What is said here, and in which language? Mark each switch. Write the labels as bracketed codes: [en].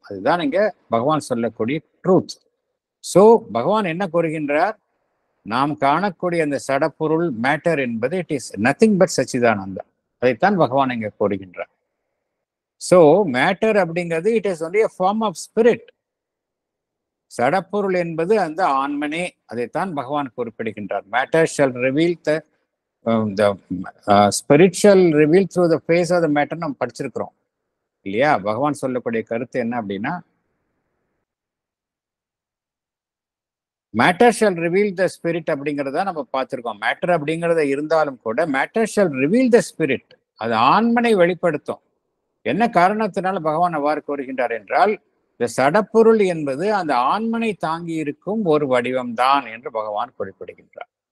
[ta] அதுதான் இங்க பகவான் சொல்லக்கூடிய ட்ரூத். சோ பகவான் என்ன கூறுகின்றார்? நாம் காணக்கூடிய அந்த சடப்பொருள் மேட்டர் என்பது [en] It is nothing but Satchidananda. [ta] அதைத்தான் பகவான் இங்க கூறுகின்றார். சோ மேட்டர் அப்படிங்கிறது [en] It is only a form of spirit. [ta] சடப்பொருள் என்பது அந்த ஆன்மனே. அதைத்தான் பகவான் குறிப்பிடுகின்றார். [en] Matter shall reveal the spirit shall reveal through the face of the matter. [ta] நம்ம படிச்சிருக்கிறோம் இல்லையா? பகவான் சொல்லக்கூடிய கருத்து என்ன அப்படின்னா, [en] matter shall reveal the spirit [ta] அப்படிங்கிறத நம்ம பார்த்திருக்கோம். மேட்டர் அப்படிங்கிறத இருந்தாலும் கூட [en] matter shall reveal the spirit, [ta] அது ஆன்மனை வெளிப்படுத்தும். என்ன காரணத்தினால பகவான் அவ்வாறு கூறுகின்றார் என்றால் இந்த சடப்பொருள் என்பது அந்த ஆன்மனை தாங்கி இருக்கும் ஒரு வடிவம் தான் என்று பகவான் குறிப்பிடுகின்றார்.